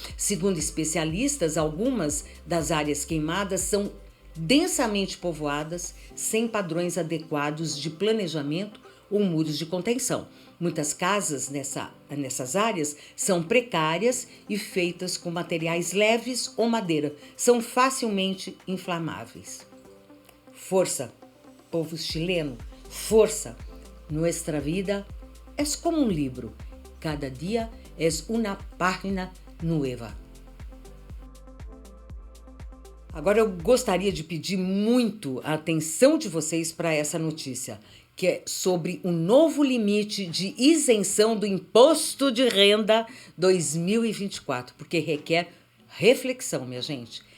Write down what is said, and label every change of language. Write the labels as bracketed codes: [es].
[pt] Segundo especialistas, algumas das áreas queimadas são densamente povoadas, sem padrões adequados de planejamento ou muros de contenção. Muitas casas nessas áreas são precárias e feitas com materiais leves ou madeira. São facilmente inflamáveis. Força, povo chileno, força! [es] Nuestra vida es como un libro. Cada día es una página nueva. [pt] Agora eu gostaria de pedir muito a atenção de vocês para essa notícia, que é sobre o novo limite de isenção do Imposto de Renda 2024, porque requer reflexão, minha gente.